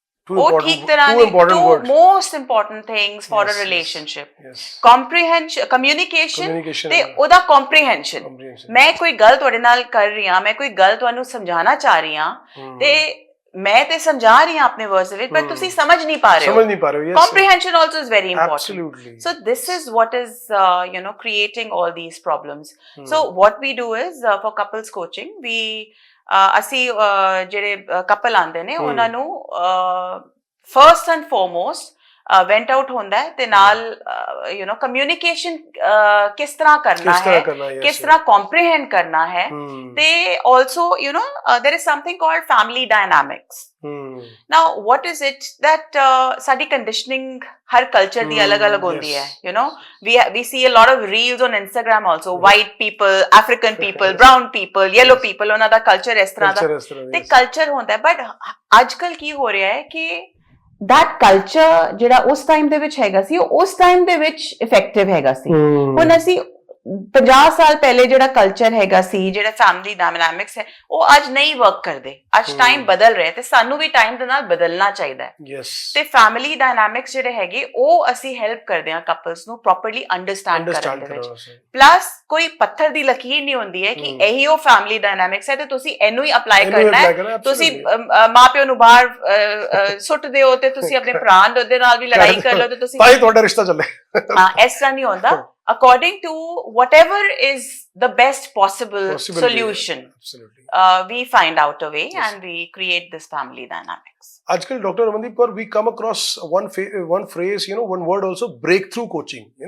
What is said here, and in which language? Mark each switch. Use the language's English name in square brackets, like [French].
[Punjabi] ਉਹ ਠੀਕ ਤਰ੍ਹਾਂ [English] two most important things for a relationship, comprehension, communication ਤੇ ਉਹਦਾ comprehension। [Punjabi] ਮੈਂ ਕੋਈ ਗੱਲ ਤੁਹਾਡੇ ਨਾਲ ਕਰ ਰਹੀ ਹਾਂ, ਮੈਂ ਕੋਈ ਗੱਲ ਤੁਹਾਨੂੰ ਸਮਝਾਉਣਾ ਚਾਹ ਰਹੀ ਹਾਂ, ਤੇ ਮੈਂ ਤੇ ਸਮਝਾ ਰਹੀ ਹਾਂ ਆਪਣੇ ਵਰਡਸ ਵਿੱਚ, ਪਰ ਤੁਸੀਂ ਸਮਝ ਨਹੀਂ ਪਾ ਰਹੇ ਹੋ। [English] comprehension also is very important। so this is what is creating all these problems। so what we do is for couples coaching, we [Punjabi] ਅਸੀਂ ਜਿਹੜੇ ਕਪਲ ਆਉਂਦੇ ਨੇ ਉਹਨਾਂ ਨੂੰ [English] first and foremost vent out [Punjabi] ਹੁੰਦਾ ਹੈ, ਤੇ ਨਾਲ ਕਮਿਊਨੀਕੇਸ਼ਨ ਕਿਸ ਤਰ੍ਹਾਂ ਕਰਨਾ ਹੈ, ਕਿਸ ਤਰ੍ਹਾਂ ਕੰਪਰੀਹੈਂਡ ਕਰਨਾ ਹੈ, ਤੇ also [English] there is something called family dynamics। now what is it that [Punjabi] ਸਾਡੀ ਕੰਡੀਸ਼ਨਿੰਗ ਹਰ ਕਲਚਰ ਦੀ ਅਲੱਗ-ਅਲੱਗ ਹੁੰਦੀ ਹੈ। [English] we see a lot of reels on Instagram also, white people, African people, brown people, yellow people, [Punjabi] ਉਹਨਾਂ ਦਾ culture ਇਸ ਤਰ੍ਹਾਂ ਦਾ ਤੇ culture ਹੁੰਦਾ ਹੈ। ਬਟ ਅੱਜਕੱਲ ਕੀ ਹੋ ਰਿਹਾ ਹੈ ਕਿ [English] that culture [Punjabi] ਜਿਹੜਾ ਉਸ ਟਾਈਮ ਦੇ ਵਿੱਚ ਹੈਗਾ ਸੀ, ਉਹ ਉਸ ਟਾਈਮ ਦੇ ਵਿੱਚ ਇਫੈਕਟਿਵ ਹੈਗਾ ਸੀ। ਹੁਣ ਅਸੀਂ 50 ਸਾਲ ਪਹਿਲੇ ਜਿਹੜਾ ਕਲਚਰ ਹੈਗਾ ਸੀ, ਜਿਹੜਾ ਫੈਮਿਲੀ ਡਾਇਨਾਮਿਕਸ ਹੈ, ਉਹ ਅੱਜ ਨਹੀਂ ਵਰਕ ਕਰਦੇ। ਅੱਜ ਟਾਈਮ ਬਦਲ ਰਿਹਾ ਤੇ ਸਾਨੂੰ ਵੀ ਟਾਈਮ ਦੇ ਨਾਲ ਬਦਲਣਾ ਚਾਹੀਦਾ ਹੈ। ਯੈਸ। ਤੇ ਫੈਮਿਲੀ ਡਾਇਨਾਮਿਕਸ ਜਿਹੜੇ ਹੈਗੇ ਉਹ ਅਸੀਂ ਹੈਲਪ ਕਰਦੇ ਹਾਂ ਕਪਲਸ ਨੂੰ ਪ੍ਰੋਪਰਲੀ ਅੰਡਰਸਟੈਂਡ ਕਰਨ ਦੇ ਵਿੱਚ। ਪਲੱਸ ਕੋਈ ਪੱਥਰ ਦੀ ਲਕੀਰ ਨਹੀਂ ਹੁੰਦੀ ਹੈ ਕਿ ਇਹੀ ਉਹ ਫੈਮਿਲੀ ਡਾਇਨਾਮਿਕਸ ਹੈ ਤੇ ਤੁਸੀਂ ਇਹਨੂੰ ਹੀ ਅਪਲਾਈ ਕਰਨਾ ਹੈ। ਤੁਸੀਂ ਮਾਪਿਓ ਨੂੰ ਬਾਹਰ ਸੁੱਟ ਦਿਓ ਤੇ ਤੁਸੀਂ ਆਪਣੇ ਭਰਾ ਦੇ ਨਾਲ ਵੀ ਲੜਾਈ ਕਰ ਲਓ ਤੇ ਤੁਸੀਂ ਭਾਈ ਤੁਹਾਡਾ ਰਿਸ਼ਤਾ ਚੱਲੇ। ਹਾਂ, ਇਸ ਤਰ੍ਹਾਂ ਨਹੀਂ ਹੁੰਦਾ। [English] According to whatever is the best possible solution, we find out a way and we create this family dynamics. Ajkal, Dr. Ramandeep Kaur, we come across one phrase, one word also, breakthrough coaching.